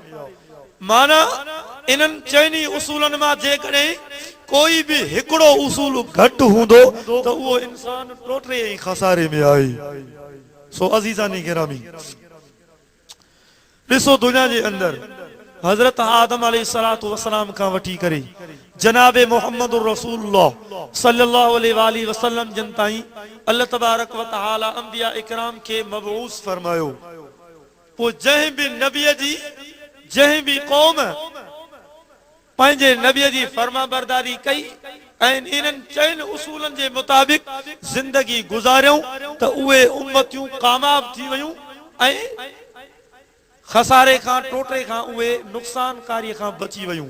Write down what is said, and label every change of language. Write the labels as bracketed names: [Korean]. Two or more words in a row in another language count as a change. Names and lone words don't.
[Sindhi] माना इन्हनि 4 उसूलनि मां जेकॾहिं कोई भी हिकिड़ो उसूल घटि हूंदो त उहो इंसान टोटरे ऐं खसारे में आहे। सो अज़ीज़ानी गिरामी, ॾिसो दुनिया जे अंदर हज़रत आदम [Arabic] عليه الصلاة والسلام [Sindhi] खां वठी करे जनाबे मोहम्मद रसूलुल्लाह [Arabic] صلى الله عليه وسلم [Sindhi] जन ताईं अल्लाह [Arabic] تبارك وتعالى [Sindhi] अंबिया इकराम के मबऊस फरमायो। पोइ जंहिं भी नबीअ जी, जंहिं भी क़ौम पंहिंजे नबीअ जी फर्मा बरदारी कई ऐं इन्हनि 4 उसूलनि जे मुताबिक़ ज़िंदगी गुज़ारियूं त उहे उम्मतियूं कामयाब थी वयूं ऐं खसारे खां, टोटरे खां, उहे नुक़सानकारी खां बची वयूं।